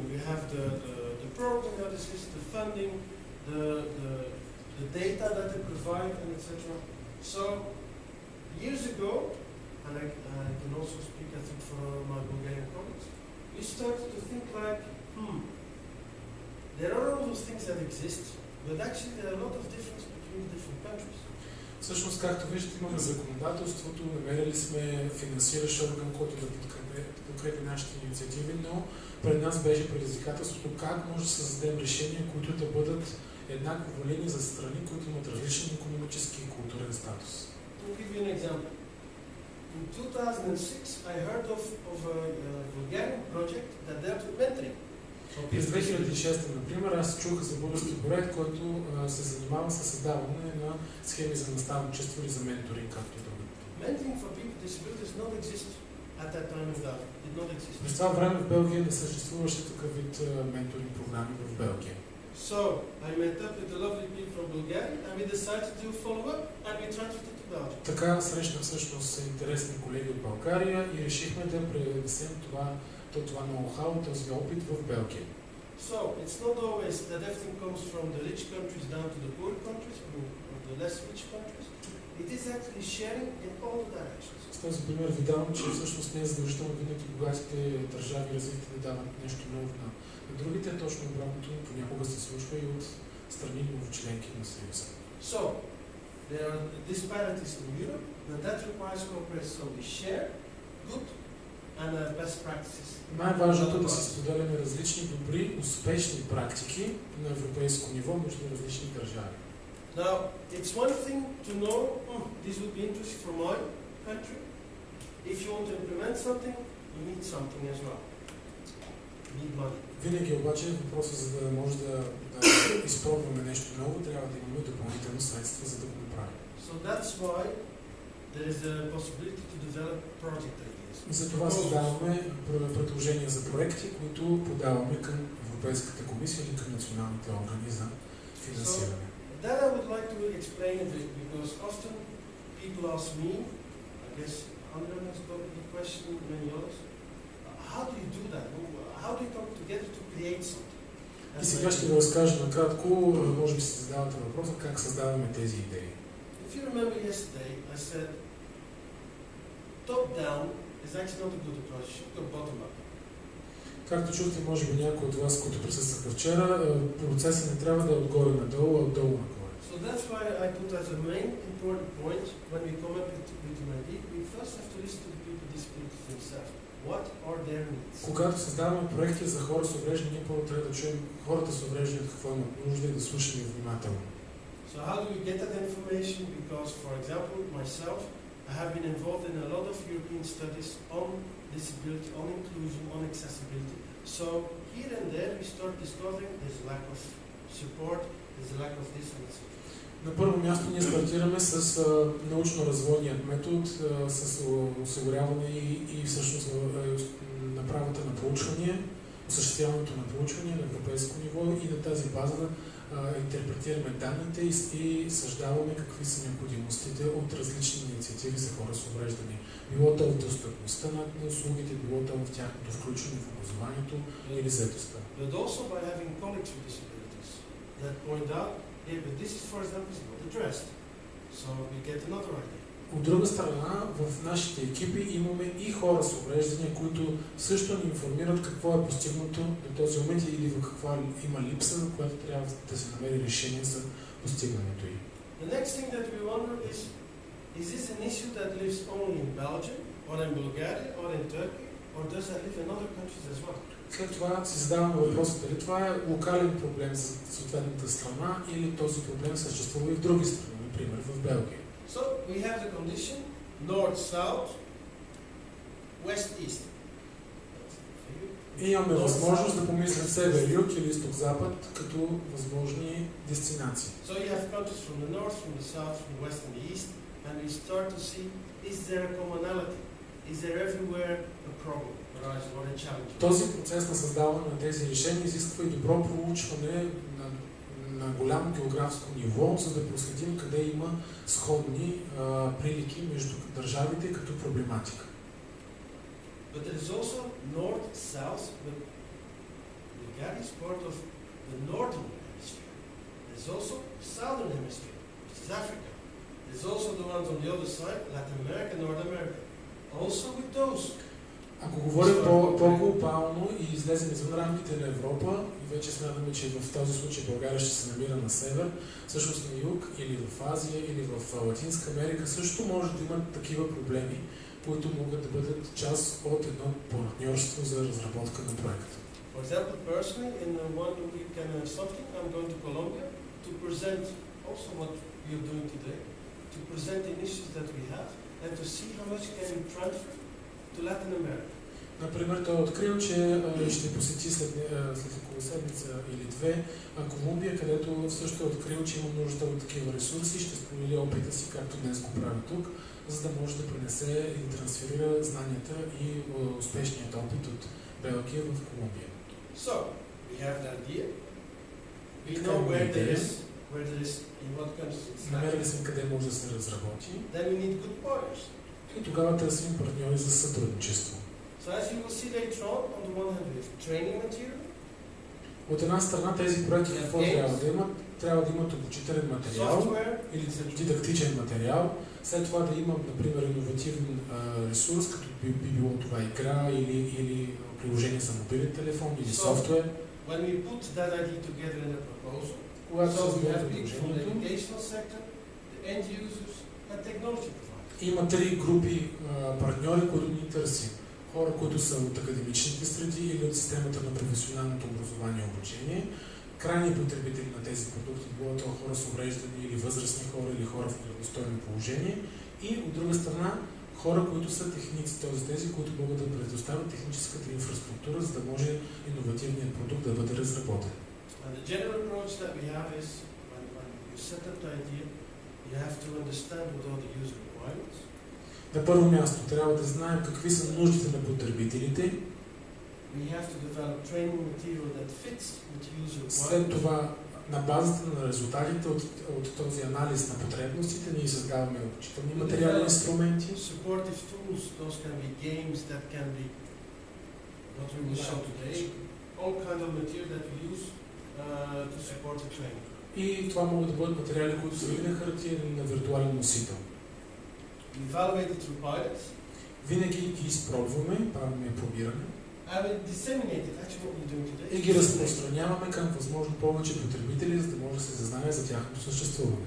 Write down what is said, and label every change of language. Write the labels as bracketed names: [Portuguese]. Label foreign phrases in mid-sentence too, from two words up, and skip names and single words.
[English] We have the program analysis, the funding, the data that they provide, and etc. So years ago, and I can also speak, I think, for my Bulgarian colleagues, we started to think like, there are all those things that exist, but actually there are a lot of difference between different countries. [Bulgarian] Всъщност, както виждате, имаме законодателството, намерили сме финансиращ орган, който да подкрепи нашите инициативи, но пред нас беше предизвикателството как може да създадем решения, които да бъдат еднакво валидни за страни, които имат различен икономически и културен статус. [English] I'll give you an example. In 2006, I heard of a Bulgarian project that dealt with mentoring. [Bulgarian] През 2006, например, аз чух за български проект, който се занимава с създаване на схеми за наставничество или за менторинг, както и други. [English] Mentoring for people with disabilities did not exist at that time in Belgium. Did not exist. [Bulgarian] През това време в Белгия не съществуваше такъв вид менторинг програми в Белгия. [English] So I met up with the lovely people from Bulgaria and we decided to follow up and we transferred it to Belgium. [Bulgarian] Така срещнах всъщност интересни колеги от България и решихме да пренесем това ноу-хау, този опит в Белгия. [English] So it's not always that everything comes from the rich countries down to the poor countries or the less rich countries. It is actually sharing in all directions. [Bulgarian] С този пример ви давам, че всъщност не е задължително винаги богатите държави развитите да дават нещо ново на другите, точно обратното понякога се случва и от страни новочленки на Съюза. [English] So there are disparities in Europe, but that requires cooperation. So we share good and best practices. [Bulgarian] Най-важното е да се споделяме различни добри, успешни практики на европейско ниво между различни държави. [English] Now, it's one thing to know, this would be interesting for my country. If you want to implement something, you need something as well. You need money. [Bulgarian] Винаги обаче въпросът, за да може да изпробваме нещо ново, трябва да имаме допълнително средства, за да го направим. [English] So that's why there is a possibility to develop project ideas. [Bulgarian] Затова създаваме предложения за проекти, които подаваме към Европейската комисия или към националните органи за финансиране. [English] That I would like to explain a bit because often people ask me, I guess Andrea has got the question, many others, how do you do that? How do you come together to create something? [Bulgarian] И сега ще ви разкажа накратко, може би си задавате въпроса, как създаваме тези идеи. [English] If you remember yesterday, I said top-down is actually not a good approach, you should go bottom-up. [Bulgarian] Както чухте, може би някои от вас, които присъстваха вчера, процесът не трябва да е отгоре надолу, а отдолу нагоре. [English] So that's why I put as a main important point when we come up with an idea, we first have to listen to the people with disabilities themselves. What are their needs? [Bulgarian] Когато създаваме проекти за хора с увреждания, първо трябва да чуем хората с увреждания какво имат нужда и да слушаме внимателно. [English] So how do we get that information? Because, for example, myself, I have been involved in a lot of European studies on disability, on inclusion, on accessibility. So here and there we start discovering there's a lack of support, there's a lack of this and that. [Bulgarian] На първо място ние стартираме с научно-развойният метод, с осигуряване и всъщност направата на проучвания, осъществяването на проучвания на европейско ниво и на тази база интерпретираме данните и съждаваме какви са необходимостите от различни инициативи за хора с увреждания. Било то в достъпността на услугите, било то в тяхното включване в образованието или заетостта. [English] But also by having colleagues with disabilities that point out, hey, but this is, for example, is not addressed. So we get another idea. [Bulgarian] От друга страна, в нашите екипи имаме и хора с увреждания, които също ни информират какво е постигнато до този момент или в каква има липса, на която трябва да се намери решение за постигането ѝ. [English] The next thing that we wonder is this an issue that lives only in Belgium, or in Bulgaria, or in Turkey, or does that live in other countries as well? [Bulgarian] След това си задаваме въпроса дали това е локален проблем за съответната страна или този проблем съществува и в други страни, например в Белгия. [English] So we have the condition north-south, west-east. [Bulgarian] И имаме възможност да помислим север-юг или изток-запад като възможни дестинации. [English] So you have countries from the north, from the south, from the west and the east, and we start to see, is there a commonality? Is there everywhere a problem or a challenge? [Bulgarian] Този процес на създаване на тези решения изисква и добро проучване на голямо географско ниво, за да проследим къде има сходни прилики между държавите като проблематика. [English] But there is also north, south, but Ligari is part of the northern hemisphere. There's also southern hemisphere, which is Africa. There's also the ones on the other side, Latin America, North America. Also with those. [Bulgarian] Ако говорим по-глобално и излезем извън рамките на Европа, и вече смятаме, че в този случай България ще се намира на север, всъщност на юг, или в Азия, или в Латинска Америка, също може да имат такива проблеми, които могат да бъдат част от едно партньорство за разработка на проекта. [English] For example, personally, in 1 week and something, I'm going to Colombia to present also what we are doing today, to present the initiatives that we have, and to see how much can we transfer to Latin America. [Bulgarian] Например, той е открил, че ще посети след около седмица или две Колумбия, където също е открил, че има нужда от такива ресурси, ще сподели опита си, както днес го прави тук, за да може да пренесе и трансферира знанията и успешният опит от Белгия в Колумбия. [English] So, we have the idea, we know where there is, in what countries. [Bulgarian] Намерили сме къде може да се разработи. [English] Then we need good partners. [Bulgarian] И тогава търсим партньори за сътрудничество. [English] So as you will see later on the one hand we have training material. [Bulgarian] От една страна тези проекти какво трябва да имат? Трябва да имат обучителен материал или дидактичен материал. След това да имам, например, иновативен ресурс, като би било това игра или приложение за мобилен телефон или софтуер. [English] When we put that idea together in a proposal, [Bulgarian] когато [English] so we have [Bulgarian] приложението, [English] from the educational sector, the end users, and technology providers. [Bulgarian] има три групи партньори, които ни търсим. Хора, които са от академичните среди или от системата на професионалното образование и обучение, крайни потребители на тези продукти, било то хора с увреждания или възрастни хора или хора в неравностойно положение, и от друга страна хора, които са техници, т.е. тези, които могат да предоставят техническата инфраструктура, за да може иновативният продукт да бъде разработен. [English] And the general approach that we have is when you set up the idea, you have to understand what are the user requirements. [Bulgarian] На първо място трябва да знаем какви са нуждите на потребителите. [English] We have to develop training material that fits with user requirements. [Bulgarian] След това, на базата на резултатите от този анализ на потребностите, ние създаваме обучителни материални инструменти. [English] Supportive tools, those can be games, that can be what we will show today, all kind of material that we use to support the training. [Bulgarian] И това могат да бъдат материали, които са или на хартия, или на виртуален носител. [English] We evaluate it through pilots. [Bulgarian] Винаги ги изпробваме, правим пробиране. [English] And we disseminate it, actually what we're doing today. [Bulgarian] И ги разпространяваме към възможно повече потребители, за да може да се знае за тяхното съществуване.